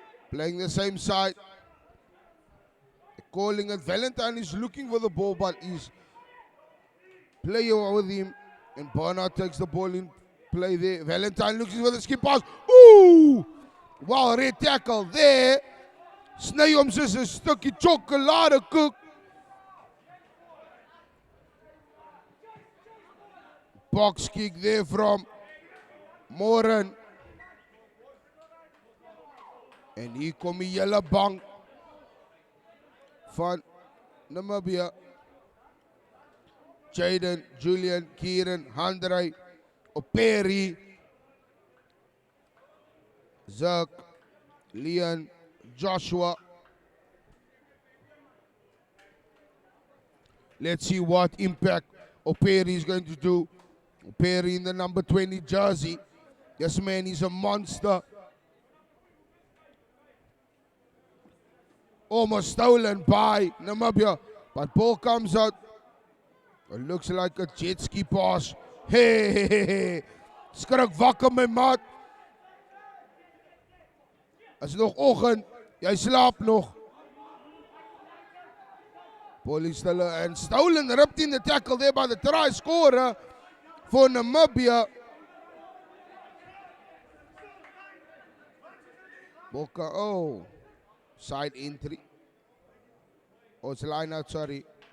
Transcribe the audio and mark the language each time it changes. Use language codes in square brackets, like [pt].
[en] Playing the same side. Calling it. Valentine is looking for the ball, but he's playing with him. And Barnard takes the ball in play there. Valentine looks for the skip pass. Ooh! Well, red tackle there. [af] Sny hom soos 'n stukkie chocoladekoek. [en] Box kick there from Moran. [af] En hier kom die hele bank van Namibia. Jaden, Julian, Kieran, Handrey, Operi, Zak, Leon, Joshua. [en] Let's see what impact Operi is going to do. Operi in the number 20 jersey. This man is a monster. Almost stolen by Namibia, but ball comes out. It looks like a jet ski pass. [af] Hey, skrik wakker my maat. Is nog oggend, jy slaap nog. [en] Ball is still and stolen, ripped in the tackle there by the try scorer for Namibia. Boka, oh. Side entry. Oh, it's line out, sorry.